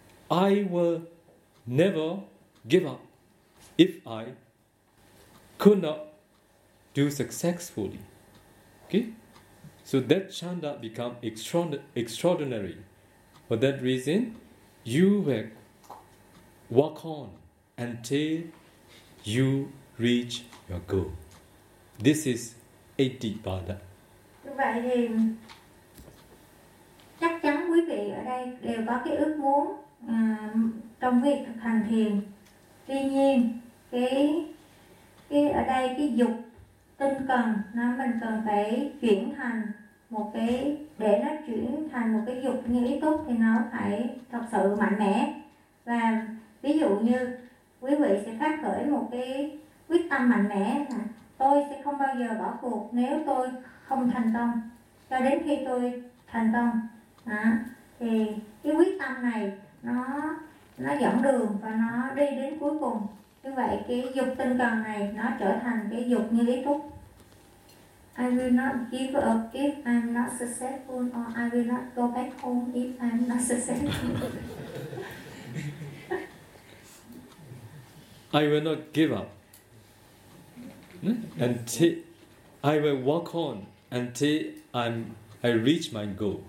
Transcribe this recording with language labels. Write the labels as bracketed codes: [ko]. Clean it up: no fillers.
[en] I will never give up if I could not do successfully. Okay? So that Chanda becomes extraordinary. For that reason, you will walk on until you reach your goal. This is Etipada. [vi] Vậy thì chắc chắn quý vị ở đây đều có cái ước muốn trong việc thực hành thiền. Tuy nhiên, cái ở đây cái dục tinh cần, nó mình cần phải chuyển thành một cái để nó chuyển thành một cái dục như ý tốt thì nó phải thật sự mạnh mẽ. Và ví dụ như quý vị sẽ phát khởi một cái quyết tâm mạnh mẽ là tôi sẽ không bao giờ bỏ cuộc nếu tôi không thành công cho đến khi tôi thành công. À, thì cái quyết tâm này nó dẫn đường và nó đi đến cuối cùng. Như vậy cái dục tinh cần này nó trở thành cái dục như ý túc. [en] I will not give up if I'm not successful, or I will not go back home if I'm not successful. I will not give up until I will walk on until I reach my goal.